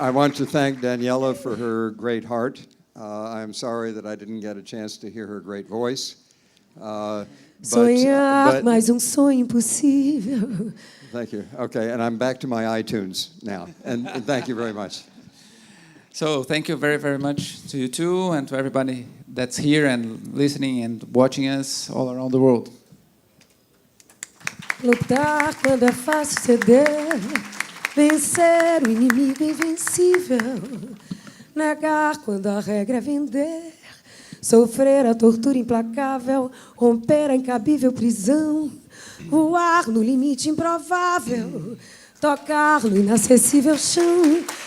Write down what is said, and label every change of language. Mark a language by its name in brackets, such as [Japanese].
[English] I want to thank Daniela for her great heart. I'm sorry that I didn't get a chance to hear her great voice. [Portuguese] Sonhar, mais sonho impossível. [English] Thank you. Okay, and I'm back to my iTunes now. And thank you very much. So thank you very, very much to you too, and to everybody that's here and listening and watching us all around the world. [Portuguese] Lutar quando é fácil ceder, vencer o inimigo invencível, negar quando a regra é vender, sofrer a tortura implacável, romper a incabível prisão, voar no limite improvável, tocar no inacessível chão.